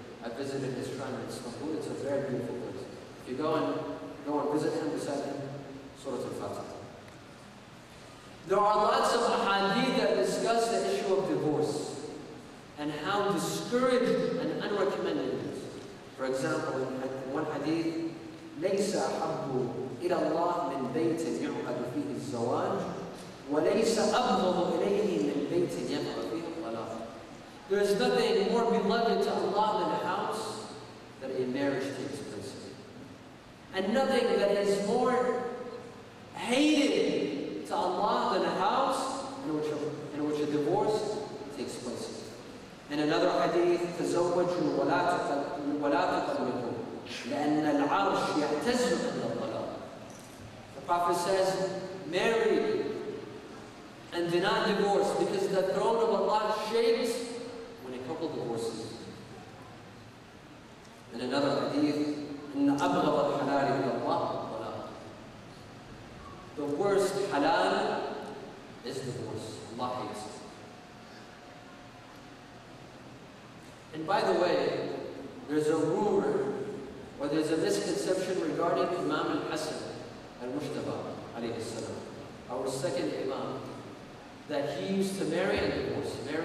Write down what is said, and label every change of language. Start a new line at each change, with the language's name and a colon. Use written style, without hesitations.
English: I visited his shrine in Istanbul. It's a very beautiful place. If you go and visit him, beside him, Surah Al-Fatiha. There are lots of ahadith that discuss the issue of divorce and how discouraged and unrecommended it is. For example, in one hadith,
Arabic: ليس أحب إلى الله من بيت يعقد فيه الزواج وليس أبغض إليه من بيت يعقد فيه الطلاق.
English: There is nothing more beloved to Allah than a house that a marriage takes place in. And nothing that is more hated to Allah than a house in which a divorce takes place. In another hadith,
Arabic: تزوجوا ولا تطلقوا لأن العرش يعتز عند الطلاق.
English: The Prophet says, marry and do not divorce, because the throne of Allah shakes when a couple divorces. In another hadith,
Arabic: إن أبغض الحلال إلى الله الطلاق.
English: The worst halal is divorce. Allah hates it. And by the way, there's a rumor, or there's a misconception regarding Imam al-Hassan al-Mushtaba, alayhi salam, our second Imam, that he used to marry and divorce.